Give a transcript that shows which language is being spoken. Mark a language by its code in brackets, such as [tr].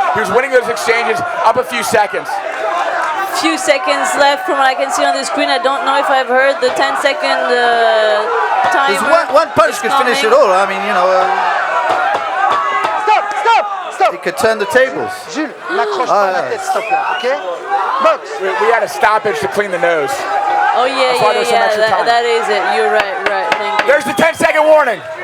[en] He was winning those exchanges up a few seconds. Few seconds left from what I can see on the screen. I don't know if I've heard the 10-second timer. One punch could finish it all. I mean, Stop. It could turn the tables. [fr] Jules, n'accroche pas la tête, s'il te plaît, ok? [en] Box. We had a stoppage to clean the nose. Oh yeah. That is it. You're right. Thank you. There's the 10-second warning.